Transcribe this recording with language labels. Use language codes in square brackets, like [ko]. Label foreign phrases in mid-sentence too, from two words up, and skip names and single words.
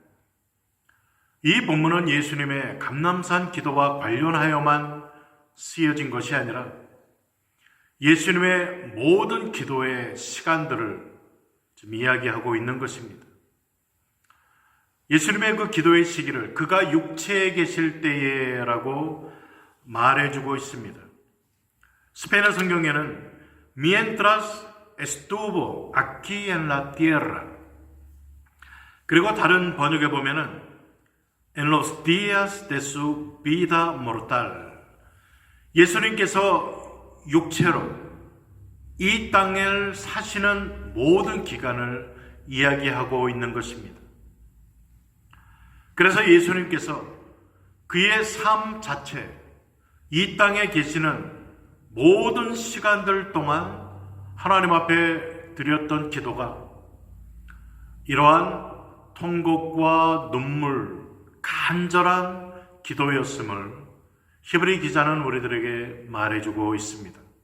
[ko] 이 본문은 예수님의 감람산 기도와 관련하여만 쓰여진 것이 아니라 예수님의 모든 기도의 시간들을 지금 이야기하고 있는 것입니다. 예수님의 그 기도의 시기를 그가 육체에 계실 때에라고 말해주고 있습니다. 스페인어 성경에는 [es] mientras estuvo aquí en la tierra, [ko] 그리고 다른 번역에 보면은 [es] en los días de su vida mortal, [ko] 예수님께서 육체로 이 땅을 사시는 모든 기간을 이야기하고 있는 것입니다. 그래서 예수님께서 그의 삶 자체, 이 땅에 계시는 모든 시간들 동안 하나님 앞에 드렸던 기도가 이러한 통곡과 눈물, 간절한 기도였음을 히브리 기자는 우리들에게 말해주고 있습니다.